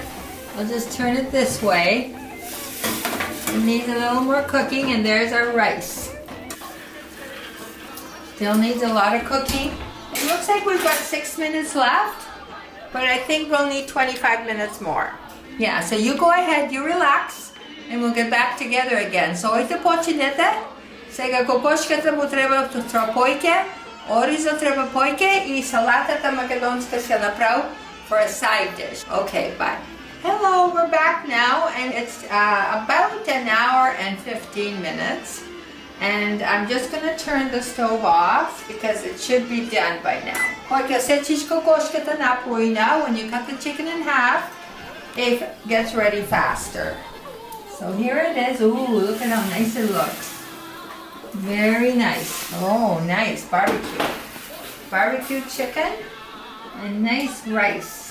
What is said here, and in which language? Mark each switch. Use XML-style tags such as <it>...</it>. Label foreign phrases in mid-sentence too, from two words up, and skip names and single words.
<en>I'll just turn it this way. It needs a little more cooking, and there's our rice. Still needs a lot of cooking. It looks like we've got 6 minutes left, but I think we'll need 25 minutes more. Yeah, so you go ahead, you relax, and we'll get back together again.</en> <mk>So ојте починете. Сега кокошката му треба појке, оризо треба појке и салатата македонска ќе направи</mk> <en>for a side dish. Okay, bye. Hello, we're back now, and it's about an hour and 15 minutes. And I'm just going to turn the stove off because it should be done by now.</en> <mk>Кога сечиш кокошката напоина,</mk> <en>when you cut the chicken in half, it gets ready faster. So here it is. Ooh, look at how nice it looks. Very nice. Oh, nice barbecue. Barbecue chicken and nice rice.</en>